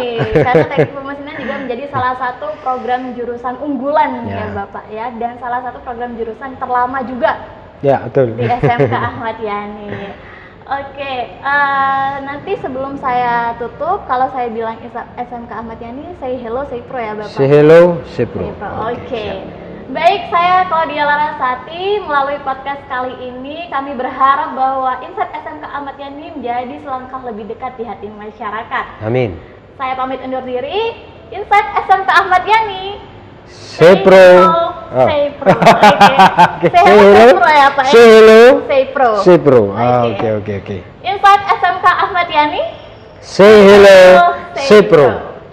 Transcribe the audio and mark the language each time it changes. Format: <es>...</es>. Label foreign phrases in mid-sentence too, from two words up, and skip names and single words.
<id>nih, karena teknik pemesinan juga menjadi salah satu program jurusan unggulan ya Bapak ya, dan salah satu program jurusan terlama juga Ya betul. di SMK Ahmad Yani. Oke, nanti sebelum saya tutup, kalau saya bilang SMK Ahmad Yani,</id> <en>say hello, say pro</en> <id>ya Bapak?</id> <en>Say hello, say pro.</en> <id>Oke. Baik, saya Claudia Larasati. Melalui podcast kali ini, kami berharap bahwa Insight SMK Ahmad Yani menjadi selangkah lebih dekat di hati masyarakat. Amin. Saya pamit undur diri. Insight SMK Ahmad Yani.</id> <en>Say pro. Say pro. Oke. Say hello, say pro</en> <id>ya Pak ya?</id> <en>Say hello. Say pro. Say pro. Oke.</en> <id>Insight SMK Ahmad Yani.</id> <en>Say hello, say pro.</en>